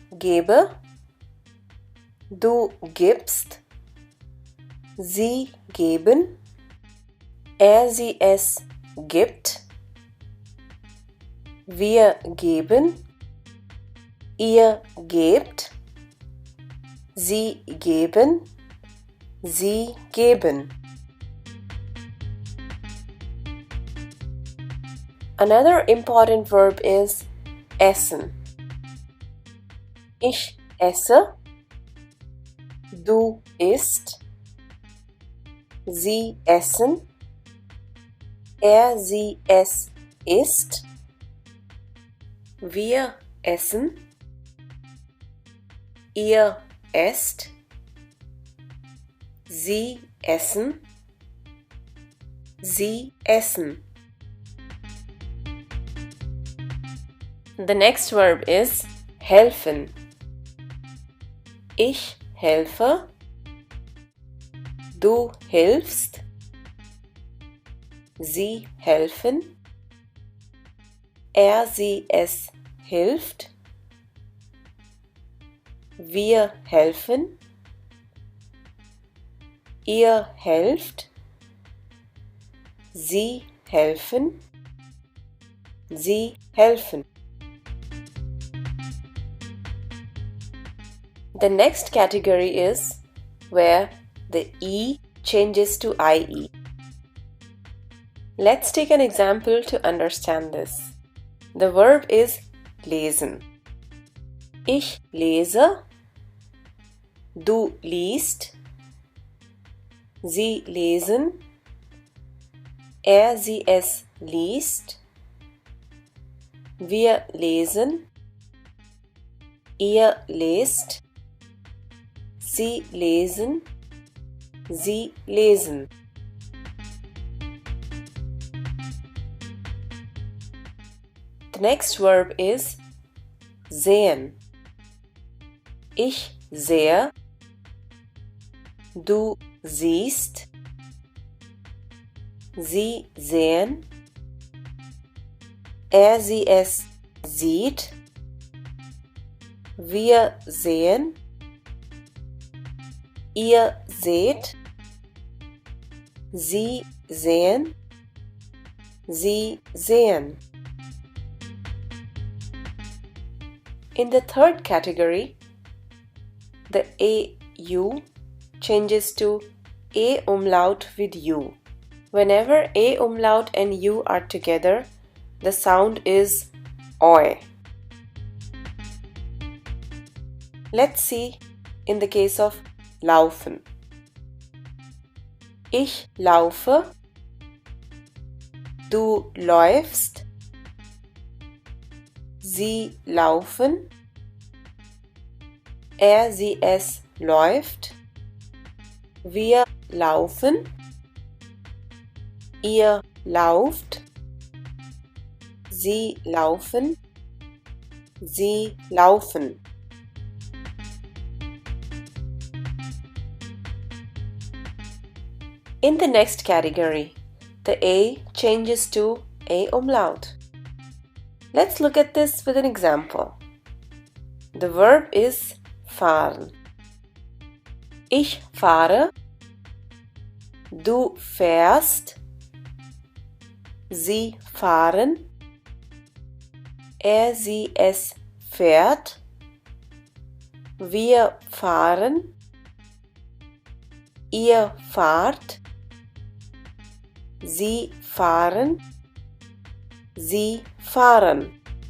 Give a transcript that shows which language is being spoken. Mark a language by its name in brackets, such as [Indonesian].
[German] gebe, du gibst, sie geben, sie es gibt, wir geben, ihr gebt, sie geben, sie geben. [English] Another important verb is essen. [German] Ich esse, du isst, sie essen, sie es isst, wir essen, ihr esst, sie essen, sie essen. [English] The next verb is helfen. [German] Ich helfe, du hilfst, sie helfen, sie es hilft, wir helfen, ihr helft, sie helfen, sie helfen. [English] The next category is where the E changes to IE. Let's take an example to understand this. The verb is lesen. [German] Ich lese, du liest, sie lesen, sie es liest, wir lesen, ihr lest, sie lesen, sie lesen. [English] The next verb is sehen. [German] Ich sehe, du siehst, sie sehen, sie es sieht, wir sehen, ihr seht, sie sehen, sie sehen. [English] In the third category, the AU changes to A umlaut with U. Whenever A umlaut and U are together, the sound is OI. Let's see in the case of laufen. [German] Ich laufe, du läufst, sie laufen, sie es läuft, wir laufen, ihr lauft, sie laufen, sie laufen. [English] In the next category, the A changes to A umlaut. Let's look at this with an example. The verb is fahren. [German] Ich fahre, du fährst, sie fahren, sie es fährt, wir fahren, ihr fahrt, sie fahren, sie fahren.